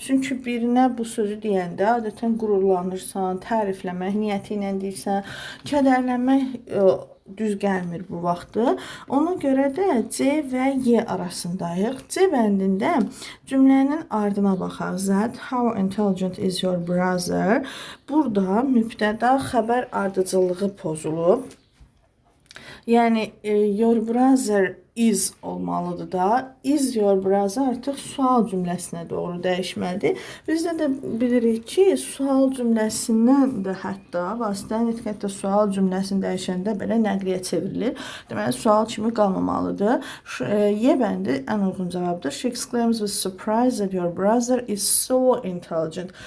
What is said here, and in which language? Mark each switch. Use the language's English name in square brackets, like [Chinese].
[Azerbaijani] Çünki birinə bu sözü deyəndə adətən qürurlanırsan, tərifləmək niyyəti ilə deyirsən, kədərlənmək düz gəlmir bu vaxtı. Ona görə də C və Y arasındayıq. C bəndində cümlənin ardına baxaq. [English] That how intelligent is your brother? [Azerbaijani] Burada mübtəda xəbər ardıcıllığı pozulub. Yəni, [English] your brother is [Azerbaijani] olmalıdır da. [English] Is your brother [Azerbaijani] artıq sual cümləsinə doğru dəyişməlidir. Bizdə də bilirik ki, sual cümləsindən də hətta vasitəli nitq hətta sual cümləsini dəyişəndə belə nəqliyə çevrilir. Deməli, sual kimi qalmamalıdır. Y bəndi ən uyğun cavabdır. [English] She exclaims with surprise that your brother is so intelligent.